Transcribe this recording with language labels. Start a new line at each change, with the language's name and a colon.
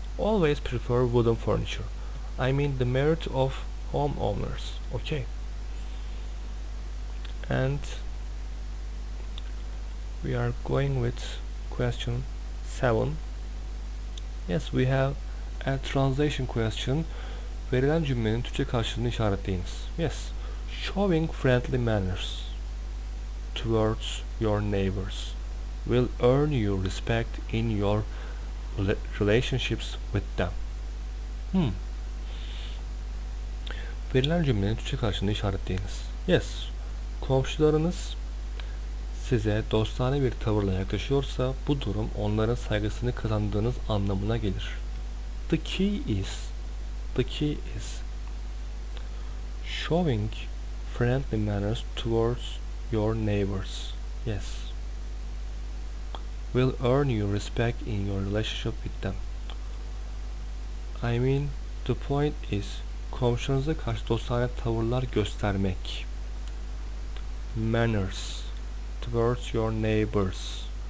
English: Always prefer wooden furniture. I mean the merit of homeowners. Okay. And we are going with question 7. Yes, we have a translation question.
Turkish: Verilen cümlenin Türkçe karşılığını işaretleyiniz.
English: Yes. Showing friendly manners towards your neighbors will earn you respect in your relationships with them.
Turkish: Verilen cümlenin Türkçe karşılığını işaretleyiniz. Yes. Komşularınız size dostane bir tavırla yaklaşıyorsa bu durum onların saygısını kazandığınız anlamına gelir.
English: The key is showing friendly manners towards your neighbors. Yes. Will earn you respect in your relationship with them. I mean, the point is
Turkish: komşularınıza karşı dostane tavırlar göstermek.
English: Manners towards your neighbors.